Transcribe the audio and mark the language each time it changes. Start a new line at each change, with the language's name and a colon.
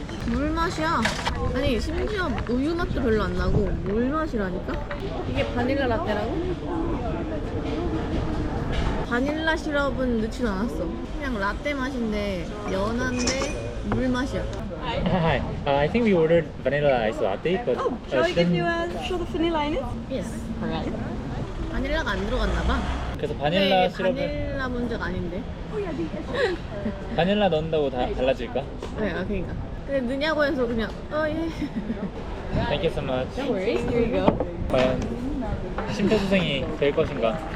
Korean: 물 맛이야. 아니 심지어 우유 맛도 별로 안 나고 물 맛이라니까? 이게 바닐라 라떼라고? 바닐라 시럽은 넣지도 않았어. 그냥 라떼 맛인데 연한데 물 맛이야.
English: Hi. I think we ordered vanilla ice latte, but Shall I give you a shot of vanilla in it? Yes. Alright.
Korean: 바닐라가 안 들어갔나 봐. 그래서 근데 바닐라 이게 시럽을 바닐라 문제가 아닌데. 바닐라 넣는다고 다 달라질까? 네, 그러니까. 근데 넣냐고 해서 그냥 예.
English: Thank you so much. No worries. Here you go.
Korean: 과연 심폐소생이 될 것인가?